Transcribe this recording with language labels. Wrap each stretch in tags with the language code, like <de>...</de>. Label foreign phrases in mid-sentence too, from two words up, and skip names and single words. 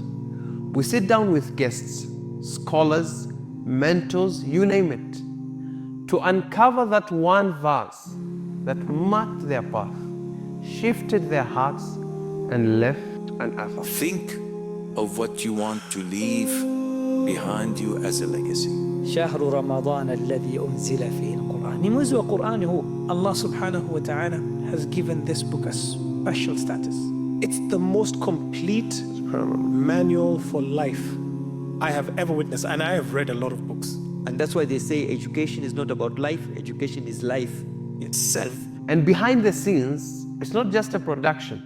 <en>We sit down with guests, scholars, mentors, you name it, to uncover that one verse that marked their path, shifted their hearts, and left an athar. Think of what you want to leave behind you as a legacy.</en> <ar>شهر رمضان الذي أنزل فيه القرآن.</ar> <sw>Ni mwezi wa Qur'ani huu.</sw> <en>Allah</en> <ar>سبحانه وتعالى</ar> <en>has given this book a special status. It's the most complete manual for life I have ever witnessed, and I have read a lot of books. And that's why they say education is not about life, education is life itself. And behind the scenes, it's not just a production.</en>